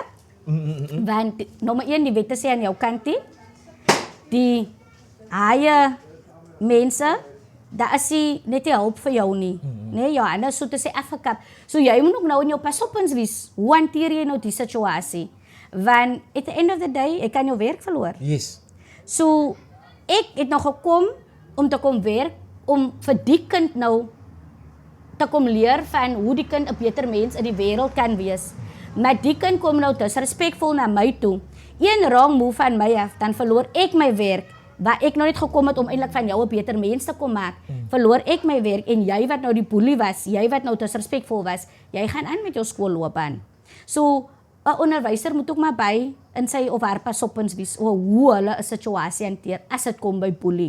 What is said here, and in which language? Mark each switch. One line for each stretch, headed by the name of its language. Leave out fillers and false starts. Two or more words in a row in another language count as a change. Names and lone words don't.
Afrikaans: Want nommer 1, die wette sê aan jou kant nie. Die haie mense, daar is net nie hulp vir jou nie. Nee, jou hande so te sê afgekap. So jy moet ook nou in jou pasoppens wees. Hoe hanteer jy nou die situasie?
English: Want at the end of the day,
Afrikaans: ek kan jou werk verloor. Yes. So ek het nou gekom om te kom werk, om vir die kind nou te kom leer van hoe die kind 'n beter mens in die wêreld kan wees. Maar die kind kom nou disrespekvol na my toe. Een
English: wrong move
Afrikaans: van my af, dan verloor ek my werk. Waar ek nou net gekom het om eintlik van jou 'n beter mens te kom maak, verloor ek my werk en jy wat nou die boelie was, jy wat nou disrespekvol was, jy gaan aan met jou skoolloopbaan. So 'n onderwyser moet ook maar by in sy of haar pasopins wees oor hoe hulle 'n situasie hanteer as dit kom by bullying.